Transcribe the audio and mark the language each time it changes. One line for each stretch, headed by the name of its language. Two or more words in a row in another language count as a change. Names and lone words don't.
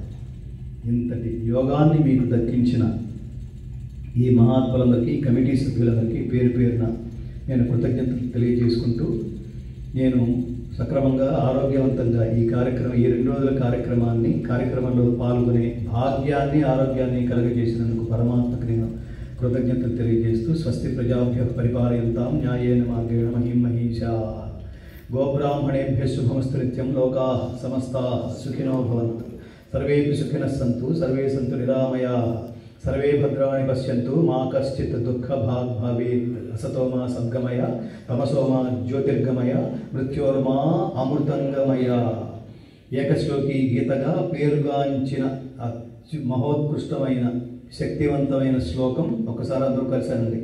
Telugu: ఇంతటి యోగాన్ని మీకు దక్కించిన ఈ మహాత్ములందరికీ, కమిటీ సభ్యులందరికీ పేరు పేరున నేను కృతజ్ఞతలు తెలియజేసుకుంటూ, నేను సక్రమంగా ఆరోగ్యవంతంగా ఈ 2 రోజుల కార్యక్రమంలో పాల్గొనే భాగ్యాన్ని, ఆరోగ్యాన్ని కలుగజేసినందుకు పరమాత్మకు నేను కృతజ్ఞతలు తెలియజేస్తూ,
Sanskrit: స్వస్తి ప్రజాభ్యః పరిపాలయంతాం న్యాయేన మార్గేణ మహిం మహీషాః గోబ్రాహ్మణేభ్యः శుభమస్తు నిత్యం లోకాః సమస్తాః సుఖినో భవంతు సర్వేపి సుఖినః సంతు సర్వే సంతు నిరామయాః సర్వే భద్రాణి పశ్యంతు మా కశ్చిత్ దుఃఖభాగ్ భవేత్ అసతో మా సద్గమయ తమసో మా జ్యోతిర్గమయ మృత్యోర్మా అమృతంగమయ.
Telugu: ఏకశ్లోకి గీతగా పేరుగాంచిన మహోత్కృష్టమైన శక్తివంతమైన శ్లోకం ఒకసారి అందరూ కలిసానండి.